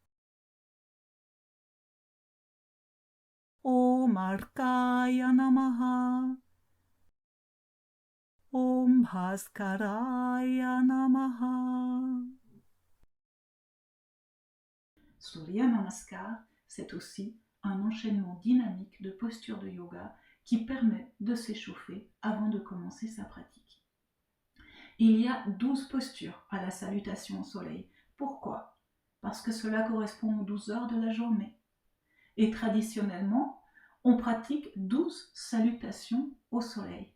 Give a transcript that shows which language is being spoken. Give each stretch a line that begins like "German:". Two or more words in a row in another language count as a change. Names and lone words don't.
Sanskrit: ॐ अर्काय नमः. ॐ भास्कराय नमः.
French: Surya Namaskar, c'est aussi un enchaînement dynamique de postures de yoga qui permet de s'échauffer avant de commencer sa pratique. Il y a 12 postures à la salutation au soleil. Pourquoi ? Parce que cela correspond aux 12 heures de la journée. Et traditionnellement, on pratique 12 salutations au soleil.